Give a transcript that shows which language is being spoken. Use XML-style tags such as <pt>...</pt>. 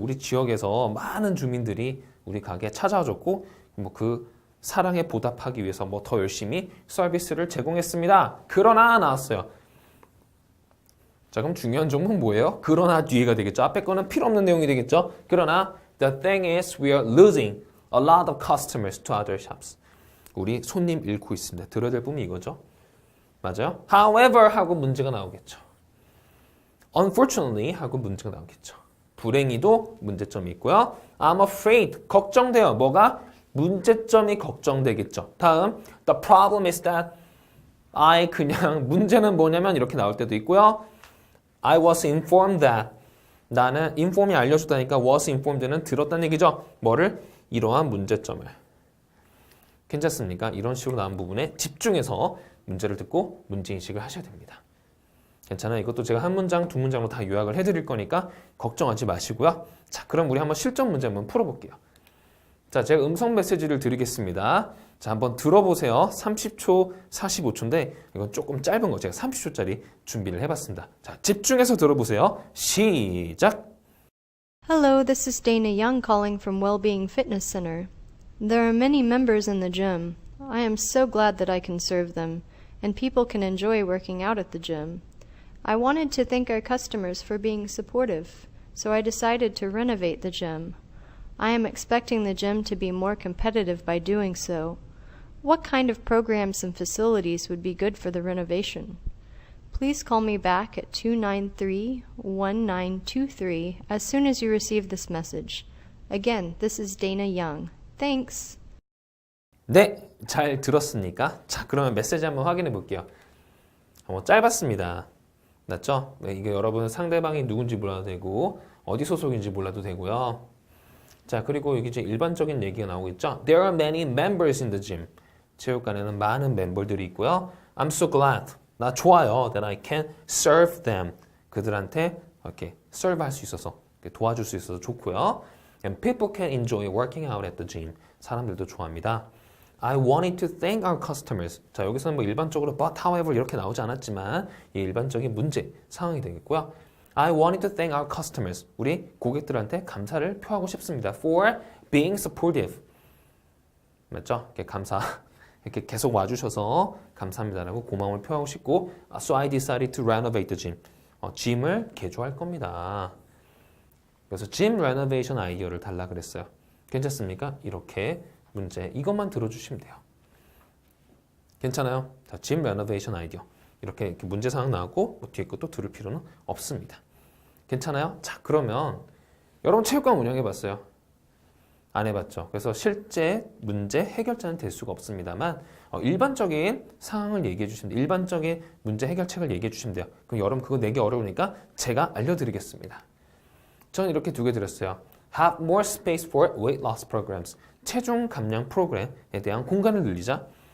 <ko>우리 지역에서 많은 주민들이 우리 가게에 찾아와줬고 뭐 그 사랑에 보답하기 위해서 뭐 더 열심히 서비스를 제공했습니다. 그러나 나왔어요. 자, 그럼 중요한 종목은 뭐예요? 그러나 뒤에가 되겠죠. 앞에 거는 필요 없는 내용이 되겠죠. 그러나</ko> <en>the thing is we are losing a lot of customers to other shops.</en> <ko>우리 손님 잃고 있습니다. 들어야 될 부분이 이거죠. 맞아요? However 하고 문제가 나오겠죠. Unfortunately 하고 문제가 나오겠죠. 불행히도 문제점이 있고요.</ko> <en>I'm afraid</en> <ko>걱정돼요. 뭐가? 문제점이 걱정되겠죠. 다음</ko> <en>the problem is that</en> <ko>그냥 문제는 뭐냐면 이렇게 나올 때도 있고요.</ko> <en>I was informed that</en> <ko>나는 inform이 알려줬다니까 was informed는 들었다는 얘기죠. 뭐를? 이러한 문제점을. 괜찮습니까? 이런 식으로 나온 부분에 집중해서 문제를 듣고 문제인식을 하셔야 됩니다. 괜찮아요. 이것도 제가 한 문장, 두 문장으로 다 요약을 해드릴 거니까 걱정하지 마시고요. 자, 그럼 우리 한번 실전 문제 한번 풀어볼게요. 자, 제가 음성 메시지를 드리겠습니다. 자, 한번 들어보세요. 30초, 45초인데 이건 조금 짧은 거 제가 30초짜리 준비를 해봤습니다. 자, 집중해서 들어보세요. 시작!</ko> <en>Hello, this is Dana Young calling from Wellbeing Fitness Center. There are many members in the gym. I am so glad that I can serve them, and people can enjoy working out at the gym. I wanted to thank our customers for being supportive, so I decided to renovate the gym. I am expecting the gym to be more competitive by doing so. What kind of programs and facilities would be good for the renovation? Please call me back at 293-1923 as soon as you receive this message. Again, this is Dana Young. Thanks.</en> <ko>네, 잘 들었습니까? 자, 그러면 메시지 한번 확인해 볼게요. 짧았습니다. 맞죠? 네, 이게 여러분 상대방이 누군지 몰라도 되고 어디 소속인지 몰라도 되고요. 자, 그리고 여기 이제 일반적인 얘기가 나오고 있죠.</ko> <en>There are many members in the gym.</en> <ko>체육관에는 많은 멤버들이 있고요.</ko> <en>I'm so glad.</en> <ko>나 좋아요.</ko> <en>That I can serve them.</en> <ko>그들한테 이렇게 serve 할 수 있어서 도와줄 수 있어서 좋고요.</ko> <en>And people can enjoy working out at the gym.</en> <ko>사람들도 좋아합니다.</ko> <en>I wanted to thank our customers.</en> <ko>자, 여기서는 뭐 일반적으로 but however 이렇게 나오지 않았지만 이 일반적인 문제 상황이 되겠고요.</ko> <en>I wanted to thank our customers.</en> <ko>우리 고객들한테 감사를 표하고 싶습니다.</ko> <en>For being supportive.</en> <ko>맞죠? 이렇게 감사. 이렇게 계속 와주셔서 감사합니다라고 고마움을 표하고 싶고</ko> <en>So I decided to renovate the gym.</en> <ko>짐을 개조할 겁니다. 그래서 gym renovation 아이디어를 달라 그랬어요. 괜찮습니까? 이렇게 문제 이것만 들어주시면 돼요. 괜찮아요? 자, gym renovation 아이디어 이렇게 문제 상황 나왔고 뭐 뒤에 것도 들을 필요는 없습니다. 괜찮아요? 자, 그러면 여러분 체육관 운영해봤어요? 안 해봤죠? 그래서 실제 문제 해결자는 될 수가 없습니다만 일반적인 상황을 얘기해 주시면 돼요. 일반적인 문제 해결책을 얘기해 주시면 돼요. 그럼 여러분 그거 내기 어려우니까 제가 알려드리겠습니다. 저는 이렇게 두 개 드렸어요.</ko> <en>Have more space for weight loss programs.</en> <ko>체중 감량 프로그램에 대한 공간을 늘리자.</ko>